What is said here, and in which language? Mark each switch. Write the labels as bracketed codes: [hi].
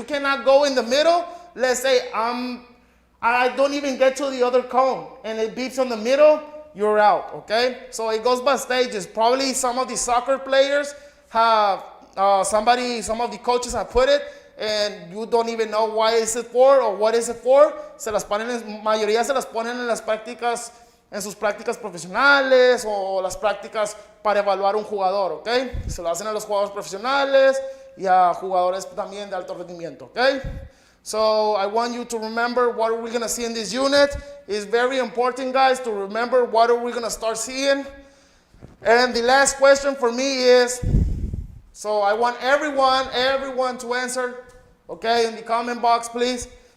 [en] You cannot go in the middle. Let's say I don't even get to the other cone, and it beeps on the middle. You're out. Okay, so it goes by stages. Probably some of the soccer players have. Some of the coaches have put it, and you don't even know why is it for or what is it for. [es] Mayoría se las ponen en las prácticas, en sus prácticas profesionales o las prácticas para evaluar un jugador, ¿ok? Se lo hacen a los jugadores profesionales y a jugadores también de alto rendimiento, ¿ok? [en] So I want you to remember what are we going to see in this unit. It's very important, guys, to remember what are we going to start seeing. And the last question for me is, so I want everyone to answer, okay, in the comment box, please.